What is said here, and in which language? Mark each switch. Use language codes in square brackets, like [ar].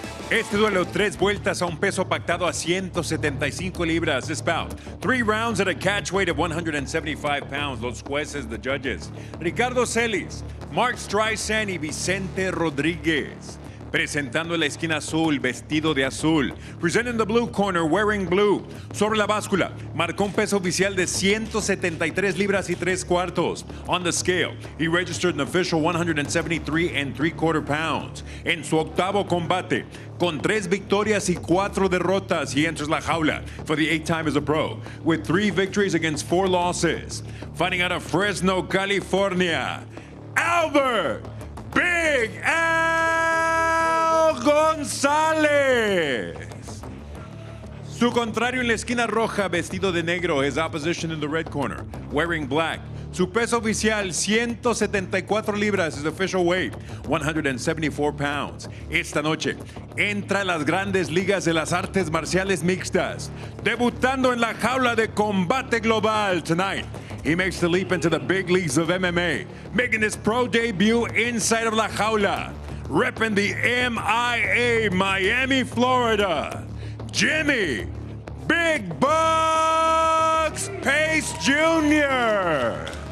[es] Este duelo, 3 vueltas a un peso pactado a 175 libras. [en] This bout, 3 rounds at a catch weight of 175 pounds. [es] Los jueces, the judges, Ricardo Celis, Mark Streisand y Vicente Rodríguez. Presentando en la esquina azul, vestido de azul. [en] Presenting the blue corner, wearing blue. [es] Sobre la báscula, marcó un peso oficial de 173 libras y 3 cuartos. [en] On the scale, he registered an official 173 3/4 pounds. En su octavo combate, con 3 victorias y 4 derrotas, he enters la jaula for the 8th time as a pro, with 3 victories against 4 losses. Fighting out of Fresno, California, Albert Big Al González. [es] Su contrario en la esquina roja, vestido de negro, his opposition in the red corner, wearing black. Su peso oficial, 174 libras, his official weight, 174 pounds. Esta noche, entra a las grandes ligas de las artes marciales mixtas, debutando en la jaula de combate global tonight. [en] He makes the leap into the big leagues of MMA, making his pro debut inside of La Jaula, repping the MIA, Miami, Florida. Jimmie Big Bucks Pace Jr.